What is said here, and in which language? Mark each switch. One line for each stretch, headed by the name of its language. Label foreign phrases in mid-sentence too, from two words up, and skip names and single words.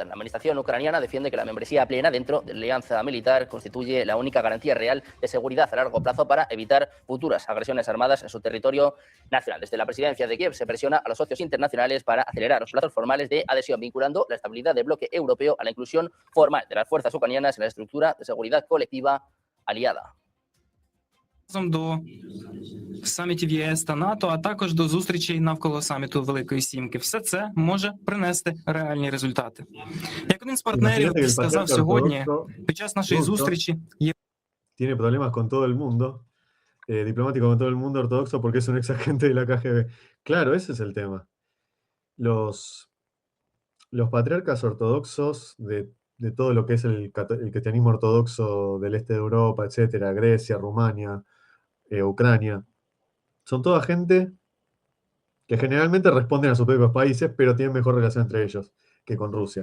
Spanish: La administración ucraniana defiende que la membresía plena dentro de la alianza militar constituye la única garantía real de seguridad a largo plazo para evitar futuras agresiones armadas en su territorio nacional. Desde la presidencia de Kiev se presiona a los socios internacionales para acelerar los plazos formales de adhesión, vinculando la estabilidad del bloque europeo a la inclusión formal de las fuerzas ucranianas en la estructura de seguridad colectiva aliada.
Ukrainian: до самітів ЄС та НАТО, а також до зустрічей навколо саміту Великої Сімки. Все це може принести реальні результати. Як один з партнерів сказав сьогодні, під час нашої зустрічі,
Spanish: tiene problemas con todo el mundo, diplomático con todo el mundo ortodoxo porque es un ex agente de la KGB. Claro, ese es el tema. Los patriarcas ortodoxos de todo lo que es el cristianismo ortodoxo del este de Europa, etcétera, Grecia, Rumania, Ucrania, son toda gente que generalmente responden a sus propios países, pero tienen mejor relación entre ellos que con Rusia.